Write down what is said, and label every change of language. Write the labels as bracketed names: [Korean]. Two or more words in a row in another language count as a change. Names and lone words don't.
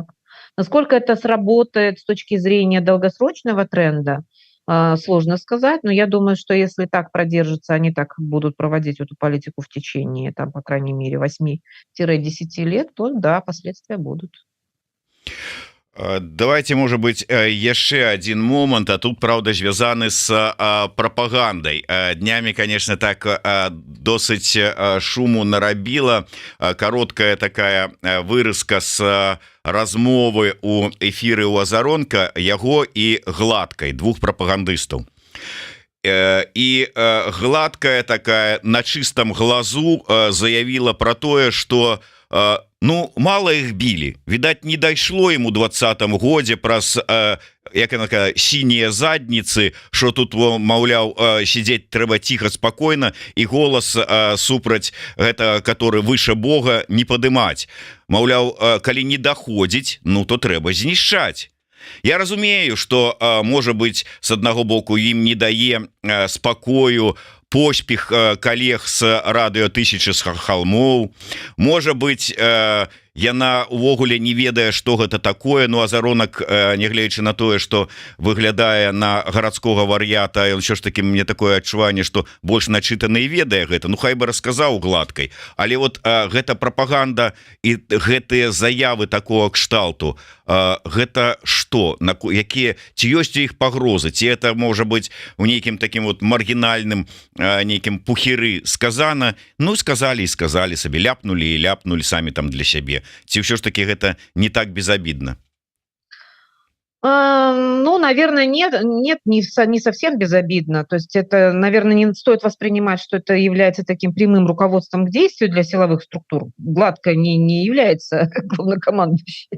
[Russian] Насколько это сработает с точки зрения долгосрочного тренда, сложно сказать, но я думаю, что если так продержится, они так будут проводить эту политику в течение, там, по крайней мере, 8-10 лет, то да, последствия будут. Давайте, может быть, [Belarusian] яшчэ один момант, а тут, правда, звязаны с прапагандай. Днями, конечно, так досыць шуму нарабіла короткая такая вырыска с размовы у эфиры у Азаронка яго і Гладкай, двух прапагандыстаў. І Гладкая такая [Russian] на чистом глазу заявила [Belarusian] про тое, что ну, мало их били. Видать, не дошло ему 20-м годзе праз як яна кажа, сінія задніцы, что тут, маўляў, сидеть трэба [Russian] тихо, спокойно, [Belarusian] и голос супраць гэта, который выше Бога, не падымаць. Маўляў, калі не доходзіць, ну, то трэба знішчаць. Я разумею, что, [Russian] может быть, с одного [Belarusian] боку им не дае спокою поспех коллег с радыё 1000 холмов. [Russian] Может быть, [Belarusian] яна увогуле не ведае, что гэта такое. Ну, Азаронак, нягледзячы на тое, что выглядае на гарадскога вар'ята, ён ўсё ж таки, мне такое адчуванне, что больш начытаны і ведае гэта. Ну, хай бы расказаў Гладкай. Але вот гэта прапаганда і гэтыя заявы такого кшталту, гэта што? Якія, ці ёсць у іх пагрозы? Ці это можа быць у нейкім таким вот маргінальным нейкім пухеры сказана? Ну, сказали і сказали сабе, ляпнули і ляпнули самі там для сябе. Ці ўсё ж таки гэта не так безобидно? [Russian] Ну, наверное, нет, не совсем безобидно. То есть это, наверное, не стоит воспринимать, что это является таким прямым руководством к действию для силовых структур. Гладко не является главнокомандующей.